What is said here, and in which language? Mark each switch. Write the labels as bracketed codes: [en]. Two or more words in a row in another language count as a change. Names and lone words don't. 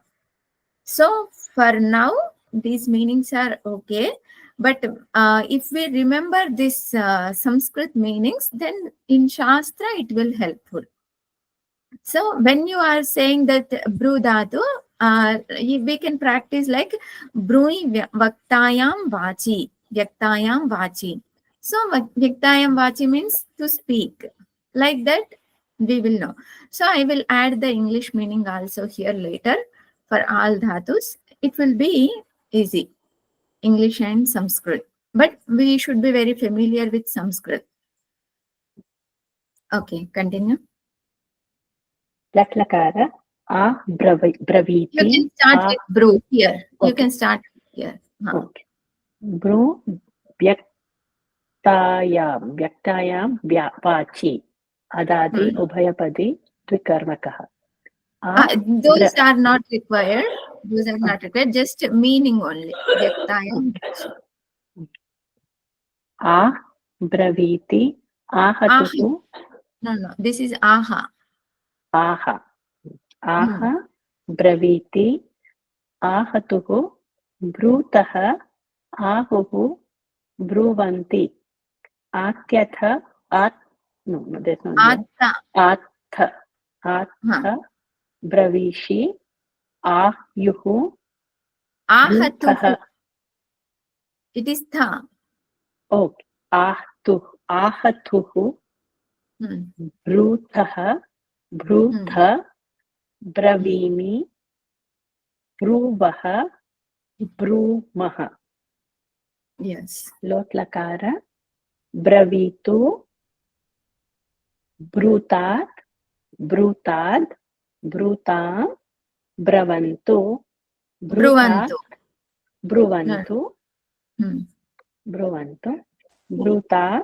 [en] So for now, these meanings are okay. But if we remember this Sanskrit meanings, then in Shastra, it will helpful. So when you are saying that bru dhatu, we can practice like [sa] brui vaktayam vachi, vyaktayam vachi. [en] So [sa] vyaktayam vachi [en] means to speak. Like that, we will know. So I will add the English meaning also here later for all dhatus. It will be easy, English and Sanskrit. But we should be very familiar with Sanskrit. Okay, continue. [sa] Latlakara, braviti. [en] You can start with bru here. Okay. You can start here. [sa] Okay. Bru vyaktayam vachi. Adadi ubhayapadi tvikarmakaha. [en] Those are not required. Those are not required. Just meaning only. [sa] Vyaktayam. Braviti. Ahatuhu. [en] No. This is aha. [sa] Aha. Braviti. Ahatuhu. Brutaha. Ahuhu. Bruvanti. Atyatha. [en] No, there's no name. [sa] Atha. Bravishi. Ahyuhu. Ahatuhu. [en] It is tha. [sa] Okay. Ahatuhu. Brutha. Bravimi. Bruvaha. Brumaha. [en] Yes. [sa] Lot lakara. Bravitu. Brutad. Brutam. Bravantu. Bruvantu. Bruta.